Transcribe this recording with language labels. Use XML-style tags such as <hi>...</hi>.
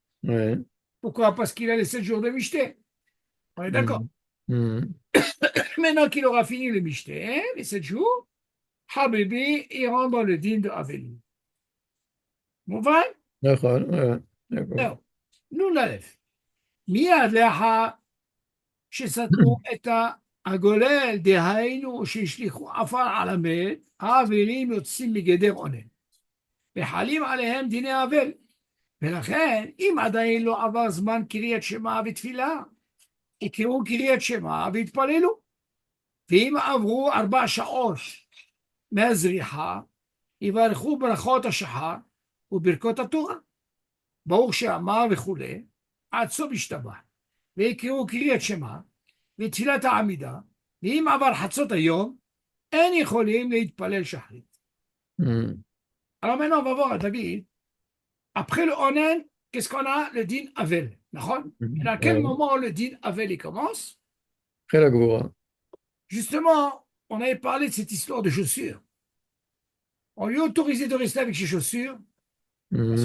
<fr>Ouais. Pourquoi? Parce qu'il a les 7 jours de Michté. On est d'accord. Mhm. Mhm. Maintenant qu'il aura fini le Michté, les 7 jours, Habibi, il rentre dans le din de Avelu.</fr> <he>מובן? נכון,</he> <fr>d'accord.</fr> <he>זהו. נ"א. מיד לאחר שסתמו את הגולל, דהיינו שהשליכו עפר על המת, האבלים יוצאים מגדר עונן, וחלים עליהם דיני אבל. ולכן, אם עדיין לא עבר זמן קריאת שמע ותפילה, יקראו קריאת שמע ויתפללו. ואם עברו 4 שעות מהזריחה, יברכו ברכות השחר וברכות התורה. ברוך שאמר וכולי, עד סוף השתבח. ויקראו קריאת שמע ותפילת העמידה, ואם עבר חצות היום, אין יכולים להתפלל שחרית. Mhm.</he> <fr>Alors maintenant, on va voir, David, après le Onen, qu'est-ce qu'on a? Le din Avel. Et Mhm. à quel Ouais. moment le din Avel il commence? Après la Goura. Justement, on avait parlé de cette histoire de chaussures. On lui a autorisé de rester avec ses chaussures parce</fr>